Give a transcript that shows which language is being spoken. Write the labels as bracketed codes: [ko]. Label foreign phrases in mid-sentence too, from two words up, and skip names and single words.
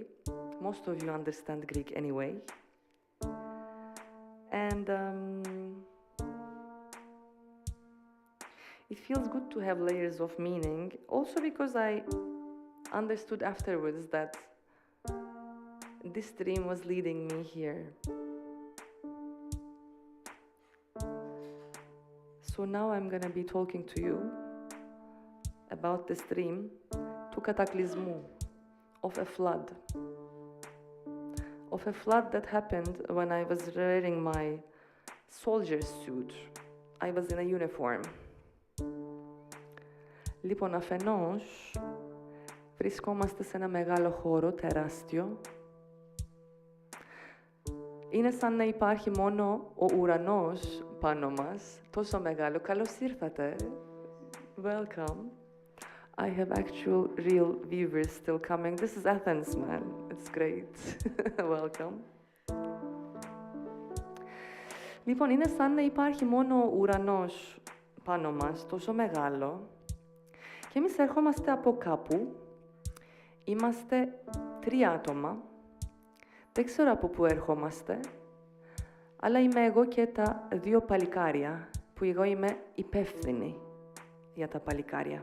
[en] Most of you understand Greek anyway. And it feels good to have layers of meaning, also because I understood afterwards that this dream was leading me here. So now I'm going to be talking to you about this dream, [el] του κατακλυσμού, [en] of a flood. Of a flood that happened when I was wearing my soldier's suit. I was in a uniform. [el] Λοιπόν, αφενός, βρισκόμαστε σε ένα μεγάλο χώρο, τεράστιο. Είναι σαν να υπάρχει μόνο ο ουρανός πάνω μας, τόσο μεγάλο. Καλώς ήρθατε. [en] Welcome. I have actual real viewers still coming. This is Athens, man. It's great. Welcome. [el] Λοιπόν, είναι σαν να υπάρχει μόνο ο ουρανός πάνω μας, τόσο μεγάλο. Και εμείς ερχόμαστε από κάπου. Είμαστε 3 άτομα. Δεν ξέρω από πού ερχόμαστε. Αλλά είμαι εγώ και τα 2 παλικάρια, που εγώ είμαι υπεύθυνη για τα παλικάρια.